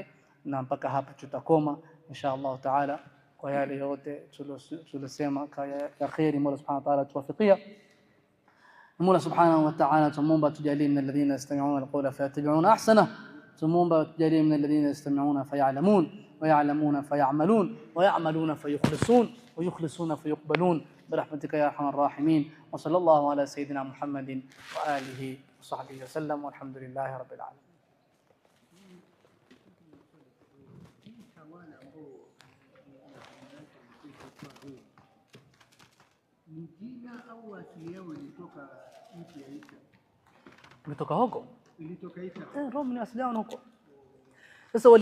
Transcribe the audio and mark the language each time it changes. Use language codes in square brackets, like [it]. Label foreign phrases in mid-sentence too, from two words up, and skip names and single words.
[sw] Na mpaka hapa tutakoma [ar] إن شاء الله تعالى, [sw] kwa yale yote tulisema ya khairi. Mola [ar] سبحانه وتعالى [sw] tuwafikia. Mola [ar] سبحانه وتعالى [sw] tumuomba tujalie [ar] من الذين يستمعون القول فيتبعون أحسنه. [sw] Tumuomba tujalie [ar] من الذين يستمعون فيعلمون ويعلمون فيعملون ويعملون فيخلصون ويخلصون فيقبلون برحمتك يا ارحم الراحمين. وصلى الله على سيدنا محمد وآله وصحبه وسلم والحمد لله رب العالمين. [sw] Jina au asili yao ilitoka nchi ya Isa? Ilitoka huko? Ilitoka Isa. Rome ni asili yao huko.